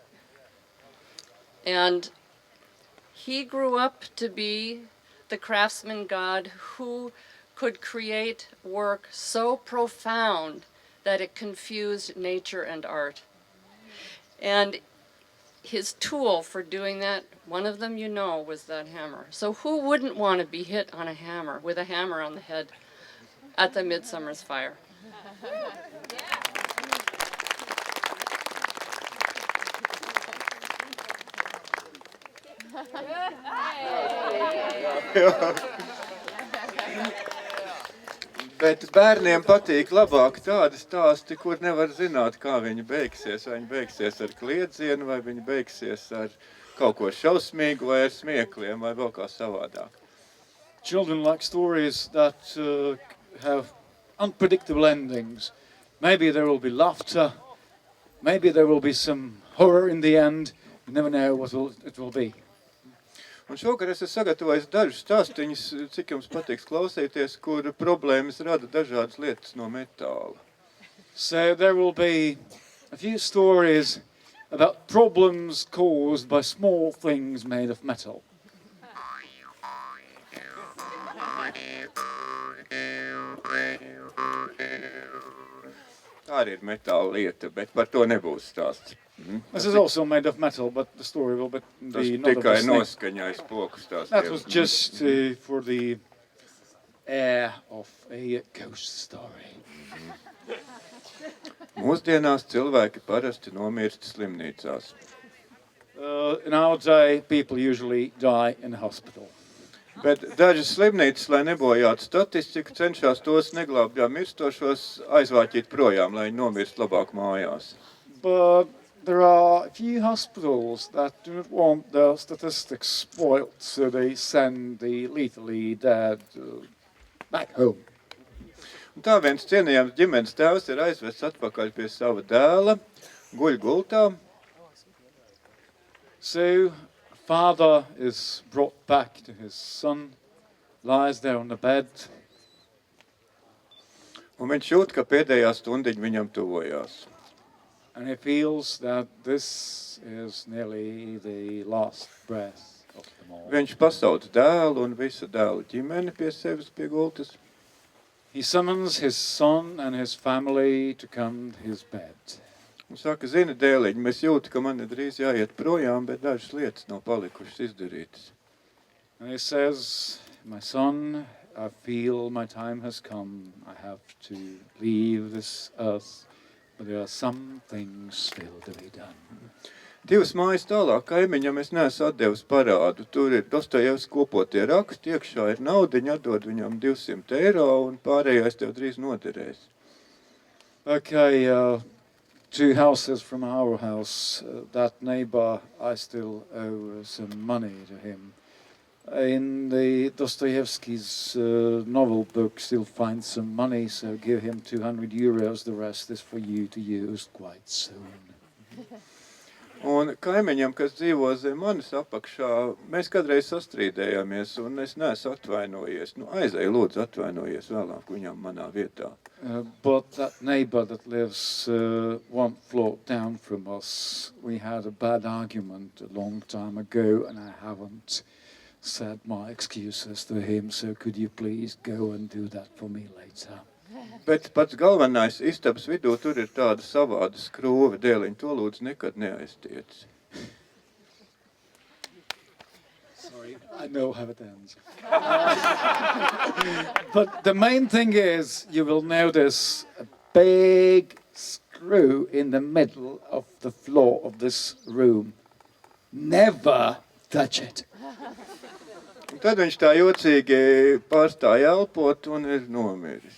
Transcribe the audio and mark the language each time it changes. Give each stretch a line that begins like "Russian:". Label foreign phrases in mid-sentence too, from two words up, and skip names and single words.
English: And he grew up to be the craftsman god who could create work so profound that it confused nature and art. And his tool for doing that, one of them was that hammer. So who wouldn't want to be hit on a hammer, with a hammer on the head at the Midsummer's Fire?
Latvian: Bet bērniem patīk labāk tādi stāsti, kur nevar zināt, kā viņi beigsies. Vai viņi beigsies ar kliedzienu, vai viņi beigsies ar kaut ko šausmīgu, vai ar smiekliem, vai vēl kā savādāk.
English: Children like stories that have unpredictable endings. Maybe there will be laughter, maybe there will be some horror in the end. You never know what it will be.
Latvian: Un šokar es esmu sagatavojis dažus stāstiņus, cik jums patiks klausīties, kur problēmas rada dažādas lietas no metāla.
English: So there will be a few stories about problems caused by small things made of metal.
Latvian: Tā arī ir metāla lieta, bet par to nebūs stāsts.
English: This is also made of metal, but the story will
Latvian: Tas
English: be not of
Latvian: tikai
English: this thing.
Latvian: noskaņais poku stāstiem.
English: That was just for the air of a ghost story.
Latvian: Mūsdienās cilvēki parasti nomirst slimnīcās.
English: In our day, people usually die in a hospital.
Latvian: Bet dažas slimnīcas, lai nebojātu statistiku, cenšas tos neglābjā mirstošos aizvāķīt projām, lai viņi nomirst labāk mājās.
English: But there are a few hospitals that do not want their statistics spoiled, so they send the lethally dead back home.
Latvian: Un tā viens cienījams ģimenes tēvs ir aizvests atpakaļ pie sava dēla, guļ gultā,
English: So father is brought back to his son, lies there on the bed,
Latvian: un viņš jūt, ka pēdējā stundiņa viņam tuvojās.
English: and he feels that this is nearly the last breath of them all.
Latvian: Viņš pasauc dēlu un visu dēlu ģimeni pie sevis pie gultas.
English: He summons his son and his family to come to his bed.
Latvian: Un saka, zini, dēliņ, mēs jūtu, ka man ir drīz jāiet projām, bet dažas lietas nav palikušas izdarītas.
English: And he says, my son, I feel my time has come. I have to leave this earth, but there are some things still to be done.
Latvian: 2 mājas tālāk kaimiņam es neesmu atdevis parādu. Tur ir Dostojevs kopotie raksti, iekšā ir naudiņa, atdod viņam 200 eiro un pārējais tev drīz noderēs.
English: Okay, 2 houses from our house, that neighbor, I still owe some money to him. In the Dostoevsky's novel books, you'll find some money, so give him 200 euros. The rest is for you to use quite soon.
Latvian: Un kaimiņam, kas dzīvo zem manis apakšā, mēs kādreiz sastrīdējāmies un es neesmu atvainojies. Nu, aizēju lūdzu atvainojies vēlāk viņam manā vietā.
English: But that neighbor that lives 1 floor down from us, we had a bad argument a long time ago, and I haven't said my excuses to him, so could you please go and do that for me later?
Latvian: Bet pats galvenais istabas vidū tur ir tāda savāda skrūve, dēliņ, to lūdzu nekad neaiztiec.
English: Sorry, I know how it ends. But the main thing is, you will notice a big screw in the middle of the floor of this room. Never touch it.
Latvian: Un tad viņš tā jocīgi pārstāja elpot un ir nomiris.